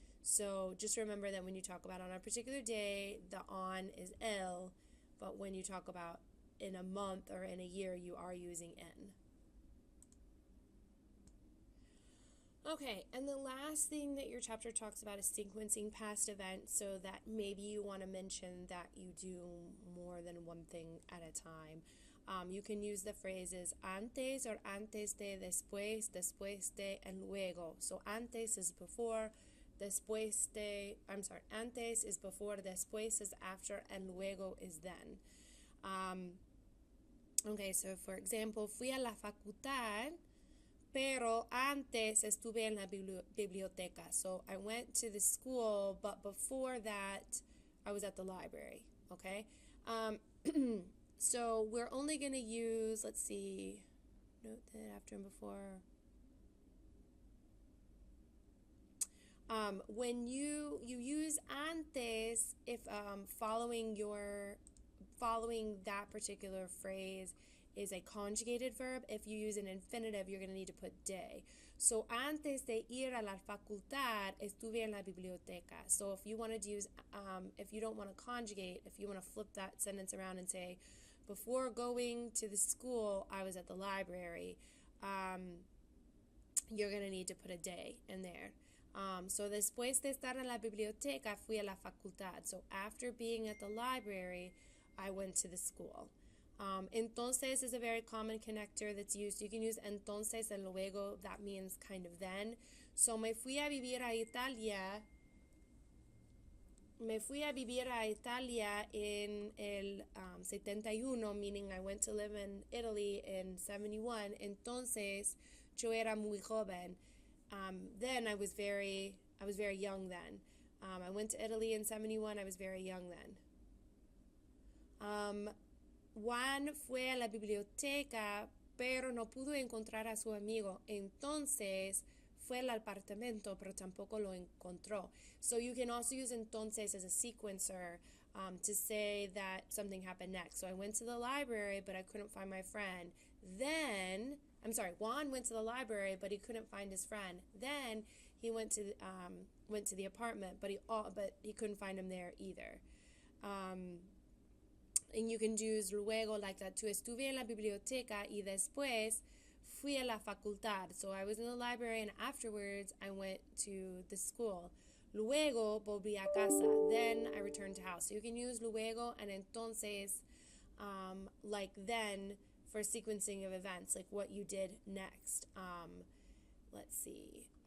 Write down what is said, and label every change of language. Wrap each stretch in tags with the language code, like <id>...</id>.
<en>So just remember that when you talk about on a particular day, the on is el, but when you talk about in a month or in a year, you are using en. Okay, and the last thing that your chapter talks about is sequencing past events, so that maybe you want to mention that you do more than one thing at a time. You can use the phrases antes or antes de, después, después de, and luego. So antes is before, después de, antes is before, después is after, and luego is then. Okay, so for example,</en> <es>fui a la facultad, pero antes estuve en la biblioteca.</es> <en>So I went to the school, but before that, I was at the library, okay? So we're only going to use, let's see, note that after and before. When you use antes, if following that particular phrase is a conjugated verb. If you use an infinitive, you're going to need to put de.</en> <es>So, antes de ir a la facultad, estuve en la biblioteca.</es> <en>So, if you wanted to use, if you don't want to conjugate, if you want to flip that sentence around and say, before going to the school, I was at the library, you're going to need to put a de in there.</en> <es>So, después de estar en la biblioteca, fui a la facultad.</es> <en>So, after being at the library, I went to the school. Entonces is a very common connector that's used. You can use entonces and luego. That means kind of then. So,</en> <es>me fui a vivir a Italia en el 71,</es> <en>meaning I went to live in Italy in 71.</en> <es>Entonces, yo era muy joven.</es> <en>Then I was very young then. I went to Italy in 71. I was very young then.</en> <es>Juan fue a la biblioteca pero no pudo encontrar a su amigo. Entonces fue al apartamento, pero tampoco lo encontró.</es> <en>So you can also use entonces as a sequencer to say that something happened next. So I went to the library, but I couldn't find my friend. Then, Juan went to the library, but he couldn't find his friend. Then he went to the apartment, but he couldn't find him there either. And you can use luego like that too.</en> <es>Estuve en la biblioteca y después fui a la facultad.</es> <en>So I was in the library and afterwards I went to the school.</en> <es>Luego volví a casa.</es> <en>Then I returned to house. So you can use luego and entonces like then for sequencing of events, like what you did next. Let's see.</en>